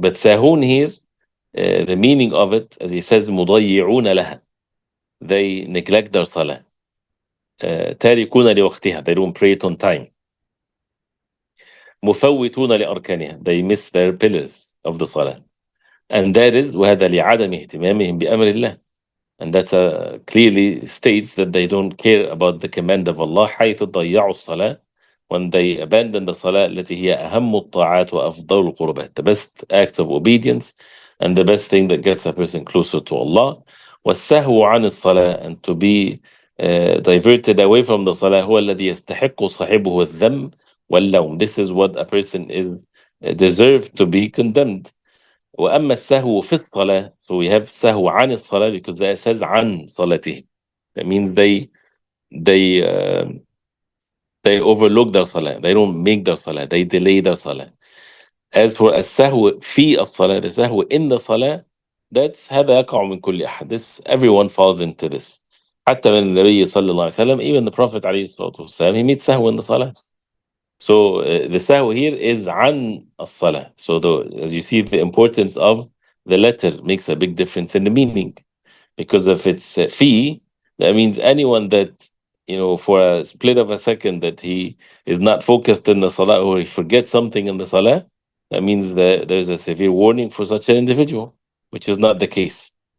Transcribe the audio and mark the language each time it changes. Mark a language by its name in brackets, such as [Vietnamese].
[English] But sahun here, the meaning of it, as he says, [Arabic] مضيعون لها, [English] they neglect their salah. [Arabic] تاركون لوقتها, [English] they don't pray it on time. [Arabic] مفوتون لأركانها, [English] they miss their pillars of the salah. And that is [Arabic] وهذا لعدم اهتمامهم بأمر الله. [English] And that clearly states that they don't care about the command of Allah. [Arabic] حيث ضيعوا الصلاة, [English] when they abandon the salah [Arabic] التي هي أهم الطاعات وأفضل القربات, [English] the best act of obedience and the best thing that gets a person closer to Allah. [Arabic] والسهو عن الصلاة, [English] and to be diverted away from the salah, [Arabic] هو الذي يستحق صاحبه الذم واللوم. [English] This is what a person is deserved to be condemned. [Arabic] وأما السهو في الصلاة, [English] so we have [Arabic] سهو عن الصلاة [English] because that says [Arabic] عن صلاتهم. [English] That means they overlook their salah. They don't make their salah. They delay their salah. As for [Arabic] السهو في الصلاة, [English] the سهو in the salah, that's [Arabic] هذا يقع من كل أحد. [English] This, everyone falls into this. [Arabic] حتى من النبي صلى الله عليه وسلم, [English] even the Prophet [Arabic] عليه الصلاة والسلام, [English] he made [Arabic] سهو [English] in the salah. So the sahw here is [Arabic] عن الصلاة. [English] So as you see, the importance of the letter makes a big difference in the meaning. Because if it's fi, that means anyone that, for a split of a second that he is not focused in the salah, or he forgets something in the salah, that means that there's a severe warning for such an individual, which is not the case.